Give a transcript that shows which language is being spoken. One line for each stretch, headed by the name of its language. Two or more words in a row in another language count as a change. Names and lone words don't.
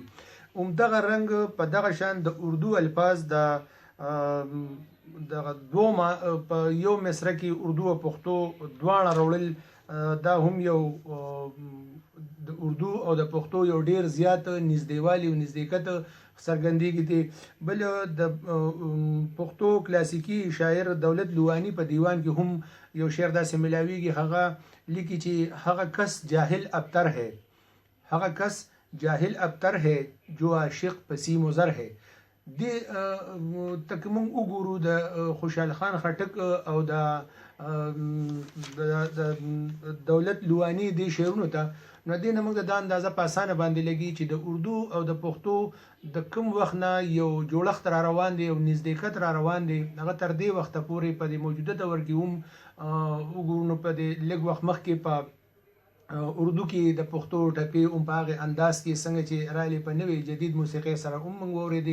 Pashto: همدغه رنګ په دغه شان د اردو الفاظ دغه دوه په یو مصره کې اردو او پښتو دواړه راوړل دا هم یو د اردو او د پښتو یو ډیر زیات نږدېوالی او نزدېکت څرګندېږي دي. بل د پښتو کلاسیکي شاعر دولت لوانی په دیوان کې هم یو شعر داسې ملاویږي، هغه لیکي چې هغه کس جاهل
Urdu: ابتر ہے،
Pashto: هغه کس
Urdu: جاهل ابتر ہے جو عاشق پسیم و زر ہے.
Pashto: د تک مونږ وګورو د خوشحال خان خټک او د دولت لوانی د شعرونو ته، نو دې نه موږ د اندازه په اسانه باندې لګي چې د اردو او د پښتو د کوم وخت نه یو جوړښت را روان دی او نزدېکت را روان دی، هغه تر دې وخته پورې په دې موجوده دور کې هم وګورو نو په دې لږ وخت مخکې په اردو کې د پښتو ټپې هم په هغې انداز کې څنګه چې راغلې په نوې جدید موسیقۍ سره هم موږ واورېدې.